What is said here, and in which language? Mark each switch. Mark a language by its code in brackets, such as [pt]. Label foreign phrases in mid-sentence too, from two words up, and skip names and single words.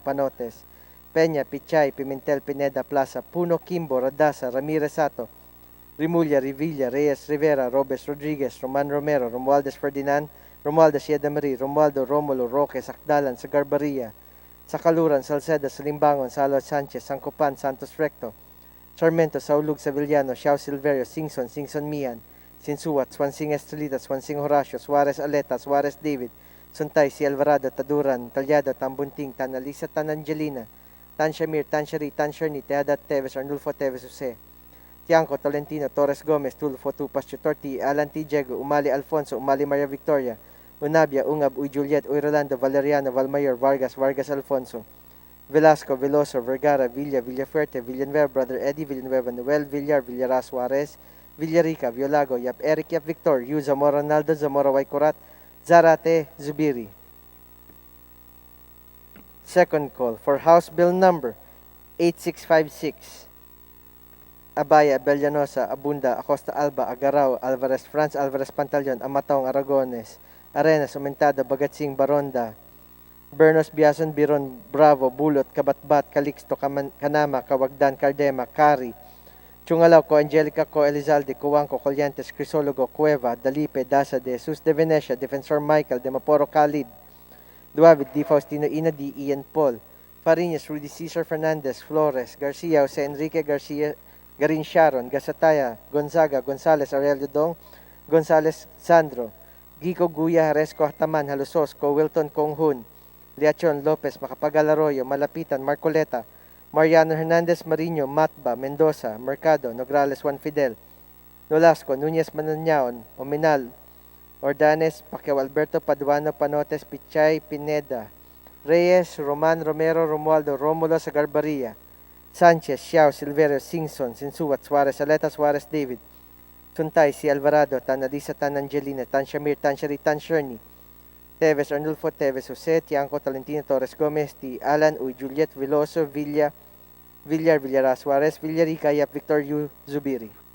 [en] Panotes, Peña, Pichay, Pimentel, Pineda, Plaza, Puno, Kimbo, Radasa, Ramirez Sato, Rimulya, Revilla, Reyes Rivera, Robes Rodriguez, Roman Romero, Romualdez Ferdinand, Romualdez Yedamari, Romualdo Romulo, Roque, Sakdalan, Sagarbaria, Sakaluran, Salceda, Salimbangon, Salo Sanchez, Sancopan, Santos Recto, Sarmento, Saulug, Sevillano, Xiao Silverio, Singson, Singson Mian, Sinsuat, Swansing Estrelita, Swansing Horacio, Suarez Aleta, Suarez David, Suntay, Si Alvarado, Taduran, Talyado, Tambunting, Tanalisa, Tanangelina, Tan Shamir, Tan Shari, Tan Sherni, Teadat Teves, Arnulfo Teves Jose, Tiangco, Tolentino, Torres Gomez, Tulfo, Tupas, Chutorti, Alan T. Diego, Umali Alfonso, Umali Maria Victoria, Unabia, Ungab, Uy Juliet, Uy Rolando, Valeriano, Valmayor, Vargas, Vargas Alfonso, Velasco, Veloso, Vergara, Villa, Villafuerte, Villanueva, Brother Eddie, Villanueva, Noel, Villar, Villaras Juarez, Villarica, Violago, Yap Eric, Yap Victor, Yu, Zamora Naldo, Zamora Waikurat, Zarate, Zubiri. Second call for House Bill number 8656. Abaya, Bellanosa, Abunda, Acosta Alba, Agarao, Alvarez France, Alvarez Pantaleon, Amatong, Aragones, Arenas, Umentado, Bagatsing, Baronda, Bernos, Biason, Biron, Bravo, Bulot, Kabatbat, Calixto, Kanama, Kawagdan, Cardema, Cari, Chungalaw, Ko Angelica, Ko Elizalde, Cuangco, Colyantes, Crisologo, Cueva, Dalipe, Dasa, De Jesus, De Venecia, Defensor Michael, De Maporo, Khalid, Duavit, Di Faustino Ina, Di Ian Paul, Fariñas, Rudy Cesar Fernandez, Flores, Garcia, Jose Enrique Garcia, Garin Sharon, Gasataya, Gonzaga, Gonzales, Aurelio Dong, Gonzales Sandro, Gico Guya, Haresco Hataman, Halusos, Ko Wilton Konghun, Liachon Lopez, Macapagal Arroyo, Malapitan, Marcoleta, Mariano Hernandez Mariño, Matba, Mendoza, Mercado, Nograles Juan Fidel, Nolasco, Nunez Mananaon, Ominal, Ordanes, Pacquiao Alberto, Paduano, Panotes, Pichay, Pineda, Reyes, Roman Romero, Romualdo, Romulo, Sagarbaria, Sanchez, Xiao, Silverio, Singson, Sinsuat, Suarez, Aleta, Suarez, David, Suntay, Si Alvarado, Tanalisa, Tanangelina, Tan Shamir, Tan Shari, Tan Sherni, Teves, Arnulfo, Teves, Jose, Tiangco, Tolentino, Torres Gomez, T. Alan, Uy, Juliet, Veloso, Villar, Villaras, Suarez, Villarica, Yap, Victor, Yu, Zubiri.